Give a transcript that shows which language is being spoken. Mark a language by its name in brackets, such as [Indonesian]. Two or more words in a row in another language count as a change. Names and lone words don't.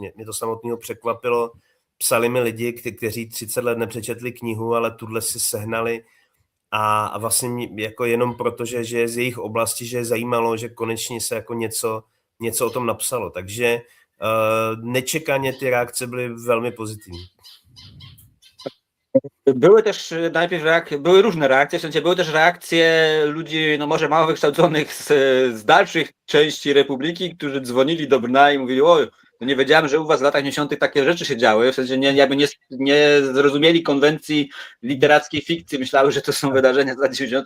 [Czech] Mě to samotného překvapilo. Psali mi lidi, kteří 30 let nepřečetli knihu, ale tuhle si sehnali a vlastně jako jenom proto, že je z jejich oblasti, že je zajímalo, že konečně se jako něco o tom napsalo. Takže nečekaně ty reakce byly velmi pozitivní. [Polish] Były też były różne reakcje, w sensie były też reakcje ludzi, no może mało wykształconych z dalszych części Republiki, którzy dzwonili do Brna i mówili, oj, no nie wiedziałem, że u was w latach 90. takie rzeczy się działy, w sensie nie zrozumieli konwencji literackiej fikcji, myślały, że to są wydarzenia z lat 90.